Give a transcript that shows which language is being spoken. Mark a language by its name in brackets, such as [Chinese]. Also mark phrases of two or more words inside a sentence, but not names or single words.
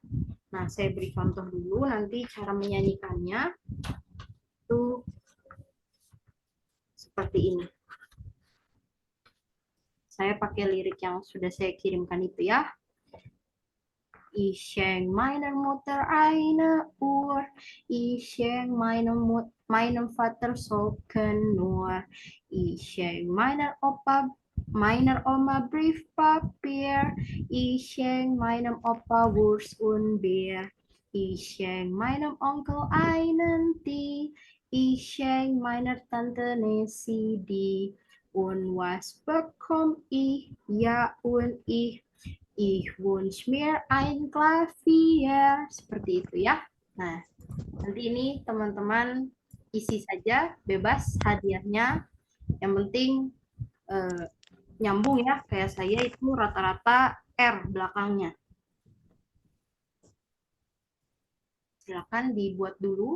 [Indonesian] Nah, saya beri contoh dulu, nanti cara menyanyikannya itu seperti ini. Saya pakai lirik yang sudah saya kirimkan itu ya. [German] Ich schenk meiner Mutter eine Uhr, ich schenk meinem Vater Socken nur, ich schenk meiner Oma Briefpapier, ich schenk meinem Opa Wurst und Bier, ich schenk meinem Onkel einen Tee, ich schenk meiner Tante eine CD. Und was bekomme ich? Ja, und ich wünsche mir ein Klavier. [Indonesian] Seperti itu ya. Nah, nanti ini teman-teman isi saja bebas hadiahnya. Yang penting nyambung ya, kayak saya itu rata-rata R belakangnya. Silakan dibuat dulu.